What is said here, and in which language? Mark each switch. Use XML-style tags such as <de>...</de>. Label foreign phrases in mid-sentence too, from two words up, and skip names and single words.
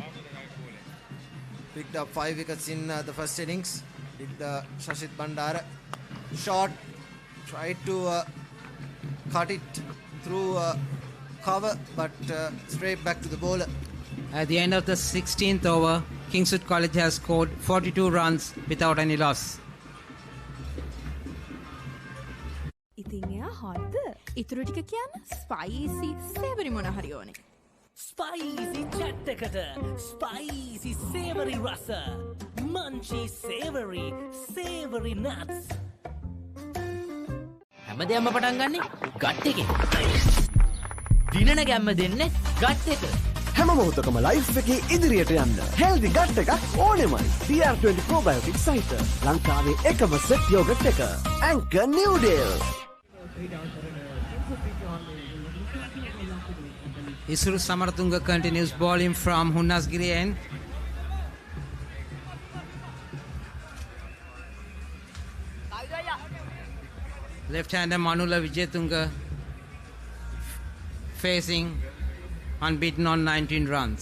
<en>Picked up 5 wickets in the first innings with Shashit Bandara. Short tried to cut it through cover, but straight back to the bowler. At the end of the 16th over, Kingswood College has scored 42 runs without any loss.</en> <si>ඉතින් එයා හොද්ද ඉතුරු ටික කියන්න</si> <en>spicy savory</en> <si>මොන හරි ඕනේ.</si> <en>Spicy chat එකට spicy savory රස munchy savory nuts</en> <si>හැමදේම පටන් ගන්නේ ගට් එකෙන්. දිනන ගැම්ම දෙන්නේ ගට් එක. හැම මොහොතකම ලයිෆ් එකේ ඉදිරියට යන්න</si> <en>healthy gut</en> <si>එකක් ඕනෙමයි. TR20 probiotic සහිත ලංකාවේ එකම</si> <en>set yogurt</en> <si>එක.</si> <en>Anchor New Deal. Isuru Samaratunga continues bowling from Asgiriya end. Left-hander Manula Vijayatunga facing unbeaten on 19 runs.</en>